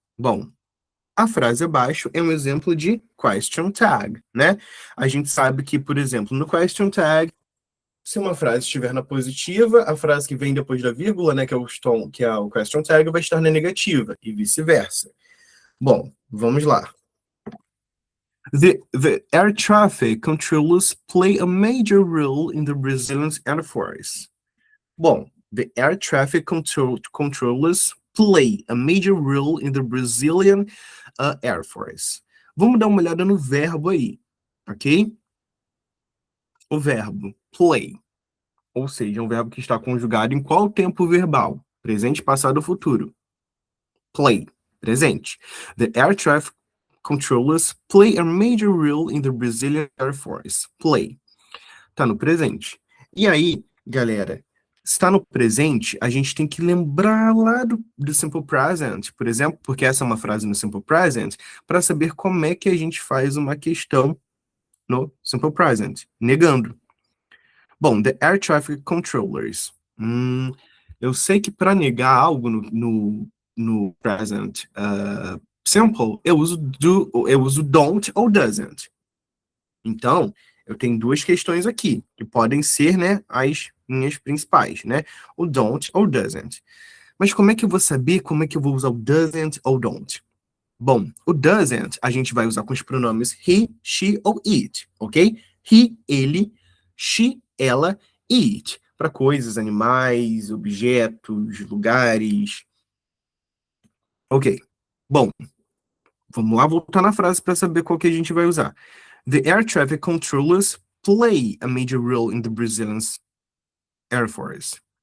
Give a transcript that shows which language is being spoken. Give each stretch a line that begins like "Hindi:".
Portuguese: Bom, a frase abaixo é um exemplo de question tag, né? A gente sabe que, por exemplo, no question tag, se uma frase estiver na positiva, a frase que vem depois da vírgula, né, que é o question tag, vai estar na negativa, e vice-versa. Bom, vamos lá.
English: The air traffic controllers play a major role in the Brazilian Air Force. Bom, the air traffic controllers play a major role in the Brazilian Air Force.
Portuguese: Vamos dar uma olhada no verbo aí, ok? O verbo play, ou seja, é um verbo que está conjugado em qual tempo verbal? Presente, passado ou futuro? Play, presente.
English: The air traffic controllers play a major role in the Brazilian Air Force.
Portuguese: Play. Tá no presente. E aí, galera, está no presente, a gente tem que lembrar lá do Simple Present, por exemplo, porque essa é uma frase no Simple Present, para saber como é que a gente faz uma questão no Simple Present, negando. Bom,
English: the air traffic controllers.
Portuguese: Eu sei que para negar algo no present simple, eu uso don't ou doesn't. Então, eu tenho duas questões aqui, que podem ser, né, as minhas principais, né? O don't ou doesn't. Mas como é que eu vou saber como é que eu vou usar o doesn't ou don't? Bom, o doesn't a gente vai usar com os pronomes he, she ou it, ok? He, ele, she, ela, it, para coisas, animais, objetos, lugares. Ok. Bom, vamos lá voltar na frase para saber qual que a gente vai usar.
English: The air traffic controllers play a major role in the Brazilian Air Force.